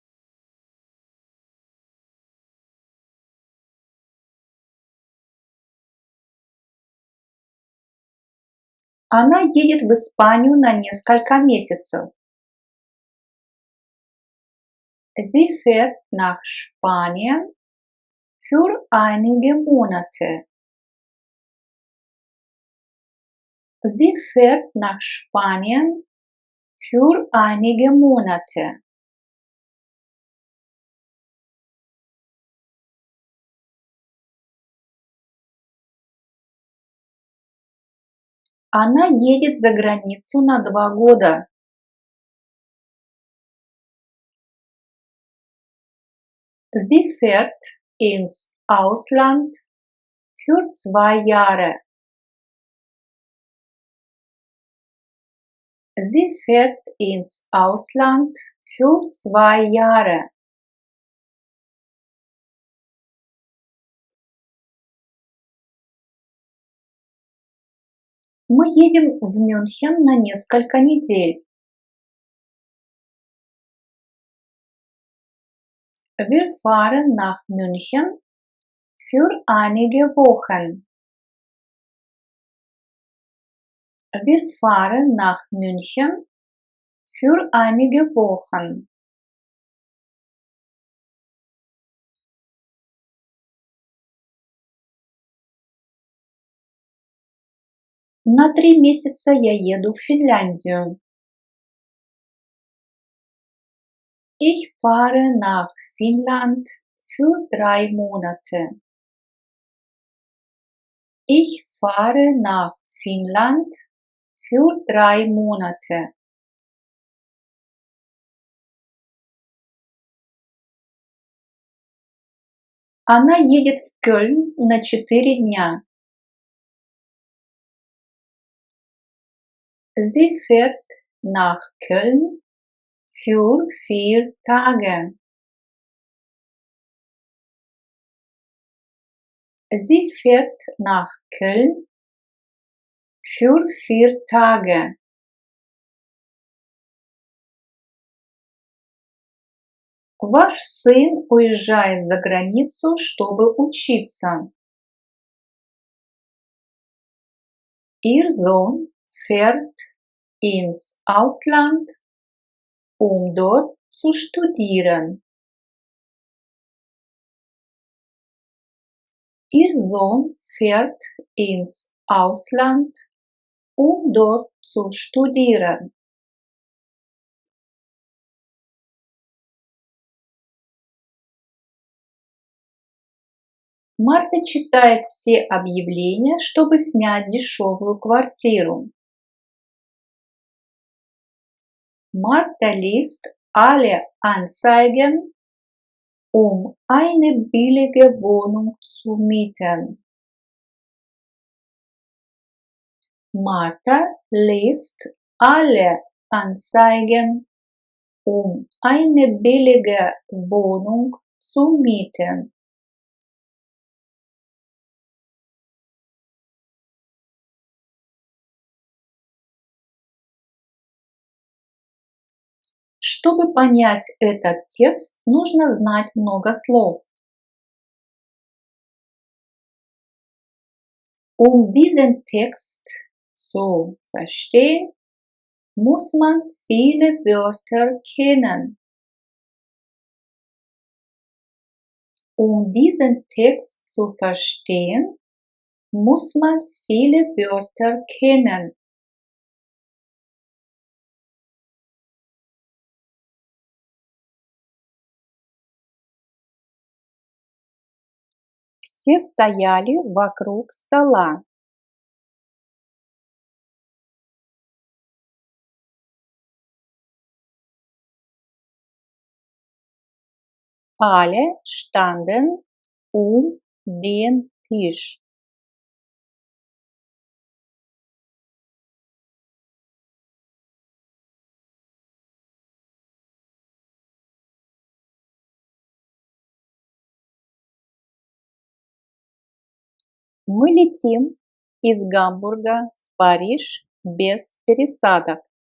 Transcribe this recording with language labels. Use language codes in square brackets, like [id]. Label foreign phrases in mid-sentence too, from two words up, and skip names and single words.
[ru] Она едет в Испанию на несколько месяцев. [de] Sie fährt nach Spanien für einige Monate. Sie fährt nach Spanien für einige Monate. [ru] Она едет за границу на 2 года. [de] Sie fährt ins Ausland für 2 Jahre. Sie fährt ins Ausland für 2 Jahre. [ru] Мы едем в Мюнхен на несколько недель. [de] Wir fahren nach München für einige Wochen. Wir fahren nach München für einige Wochen. [ru] На 3 месяца я еду в Финляндию. [de] Ich fahre nach Finnland für 3 Monate. Ich fahre nach Finnland für 3 Monate. [ru] Она едет в Кёльн на 4 дня. [de] Sie fährt nach Köln für 4 Tage. Sie fährt nach Köln für 4 Tage. [ru] Ваш сын уезжает за границу, чтобы учиться. [de] Ihr Sohn fährt ins Ausland, um dort zu studieren. Ihr Sohn fährt ins Ausland, um dort zu studieren. [ru] Марта читает все объявления, чтобы снять дешевую квартиру. [de] Marta liest alle Anzeigen, um eine billige Wohnung zu mieten. Marta liest alle Anzeigen, um eine billige Wohnung zu mieten. [ru] Чтобы понять этот текст, нужно знать много слов. [de] Um diesen Text zu verstehen, muss man viele Wörter kennen. Um diesen Text zu verstehen, muss man viele Wörter kennen. [ru] Все стояли вокруг стола. [de] Alle standen um den Tisch. [ru] Мы летим из Гамбурга в Париж без пересадок.